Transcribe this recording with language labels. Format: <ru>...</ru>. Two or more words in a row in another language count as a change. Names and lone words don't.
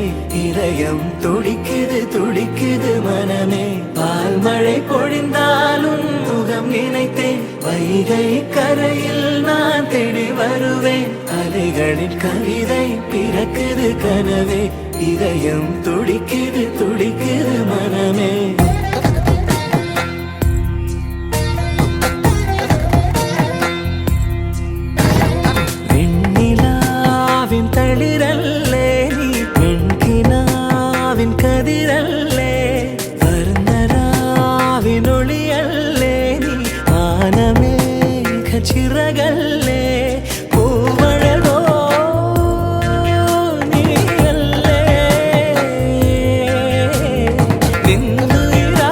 <ta>இதயம் துடிக்குது துடிக்குது மனமே பால் மழை பொழிந்தாலும் முகம் நினைத்தேன் வைகை கரையில் நான் தேடி வருவேன். அலைகளின் கவிதை பிறக்குது கனவே இதயம் துடிக்குது துடிக்குது மனமே.</ta> <ml>തളിരല്ലേ നീ പെൺകിനാവിൻ കതിരല്ലേ വർണ്ണരാവിനൊളിയല്ലേ നീ ആനമേഘ ചിറകല്ലേ പൂവഴകോ നീയല്ലേ നിന്നുയർ</ml>